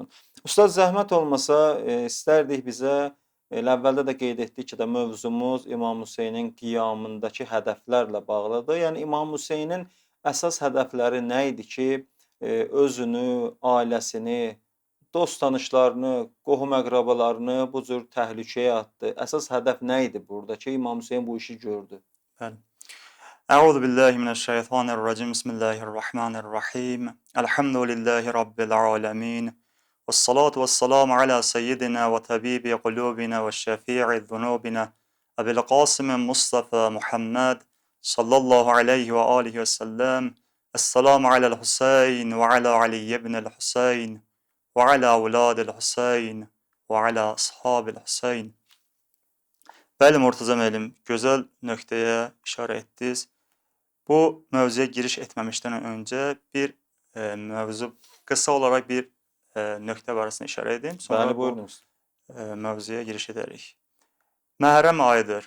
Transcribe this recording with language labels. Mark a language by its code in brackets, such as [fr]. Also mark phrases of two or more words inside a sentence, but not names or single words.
[az] Ustad, zəhmət olmasa istərdik bizə, əvvəldə də qeyd etdik ki, mövzumuz İmam Hüseynin qiyamındakı hədəflərlə bağlıdır. Yəni İmam Hüseynin əsas hədəfləri nə idi ki, özünü, ailəsini, dost tanışlarını, qohum əqrabalarını bu cür təhlükəyə atdı. Əsas hədəf nə idi burada ki, İmam Hüseyn bu işi gördü? Bəli. [ar] أعوذ بالله من الشيطان الرجيم. بسم الله الرحمن الرحيم. الحمد لله رب العالمين. والصلاة والسلام على سيدنا وطبيب قلوبنا وشفيع ذنوبنا أبي القاسم المصطفى محمد صلى الله عليه وآله وسلم. السلام على الحسين وعلى علي بن الحسين وعلى أولاد الحسين وعلى أصحاب الحسين. [az] Bəli, Murtaza müəllim, gözəl nöqtəyə işarə etdiniz. Bu mövzuya giriş etməmişdən öncə bir mövzu, qısa olaraq bir nöqtə barəsində işarə edeyim. Bəli, buyurunuz. Mövzuya giriş edərik. Məhərrəm ayıdır.